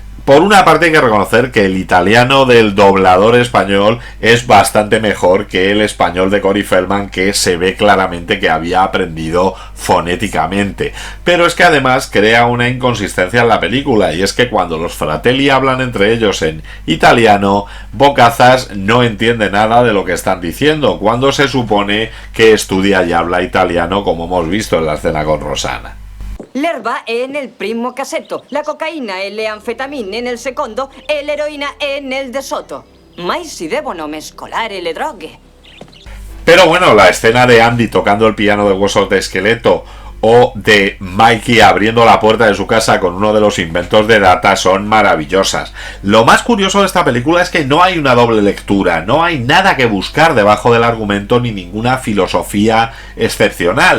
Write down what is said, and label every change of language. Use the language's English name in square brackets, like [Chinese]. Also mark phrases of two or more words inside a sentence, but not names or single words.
[Spanish] Por una parte hay que reconocer que el italiano del doblador español es bastante mejor que el español de Corey Feldman, que se ve claramente que había aprendido fonéticamente. Pero es que además crea una inconsistencia en la película, y es que cuando los fratelli hablan entre ellos en italiano, Bocazas no entiende nada de lo que están diciendo, cuando se supone que estudia y habla italiano, como hemos visto en la escena con Rosanna. [Italian] L'erba è nel primo cassetto, la cocaina e le anfetamine nel secondo e l'eroina è nel de sotto. Mai si devono mescolare le droghe. [Spanish] Pero bueno, la escena de Andy tocando el piano de Huesos de Esqueleto o de Mikey abriendo la puerta de su casa con uno de los inventos de Data son maravillosas. Lo más curioso de esta película es que no hay una doble lectura, no hay nada que buscar debajo del argumento ni ninguna filosofía excepcional.